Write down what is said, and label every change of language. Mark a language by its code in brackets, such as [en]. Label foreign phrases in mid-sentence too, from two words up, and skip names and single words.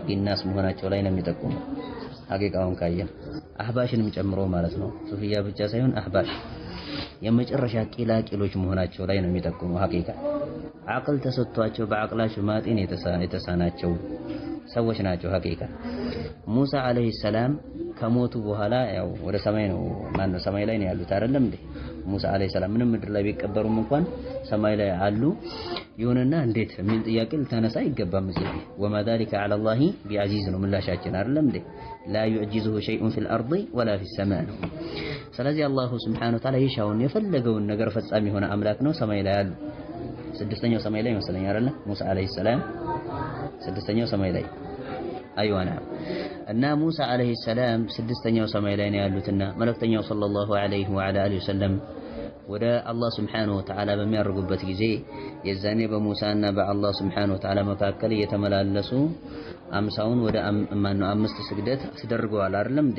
[am] الناس መሆናቸው ላይ ነው የሚጠቁመው። ሐቂቃውን ካየን አህባሽንም ጨምሮ ማለት ነው። ሱፊያ ብቻ ሳይሆን አህባሽ የመጨረሻ ቂላቂሎች መሆናቸው ላይ ነው የሚጠቁመው። ሐቂቃ አቅል ተሰጥቷቸው በአቅላቸው ማጤን የተሳናቸው ሰዎች ናቸው። ሐቂቃ ሙሳ [ar] عليه السلام [am] ከሞቱ በኋላ ያው ወደ ሰማይ ነው ማነው ሰማይ ላይ ነው ያሉት አይደለም እንዴ? ሙሳ [ar] عليه السلام [am] ምንም ምድር ላይ ቢቀበሩም እንኳን ሰማይ ላይ አሉ። ይሁንና እንዴት ምን ጥያቄ ልታነሳ ይገባም እዚህ ወማ [ar] ذلك على الله بعزيز [am] ነው ምላሻችን አይደለም እንዴ? [ar] لا يعجزه شيء في الارض ولا في السماء። [am] ስለዚህ [ar] الله سبحانه وتعالى [am] የሻውን የፈለገውን ነገር ፈጻሚ የሆነ አምላክ ነው። ሰማይ ላይ አሉ። ስድስተኛው ሰማይ ላይ መሰለኝ አይደለ? ሙሳ [ar] عليه السلام [am] ስድስተኛው ሰማይ ላይ አይዋና እና ሙሳ [ar] عليه السلام [am] ስድስተኛው ሰማይ ላይ ነው ያሉትና መልእክተኛው [ar] صلى الله عليه وعلى آله وسلم [am] ወደ [ar] الله سبحانه وتعالى [am] በሚያርጉበት ጊዜ የዛኔ በሙሳና በአላህ ሱብሓነሁ ወተዓላ መካከል እየተመላለሱ 50ውን ወደ 5 ስግደት አስደርገዋል አይደለም እንዴ?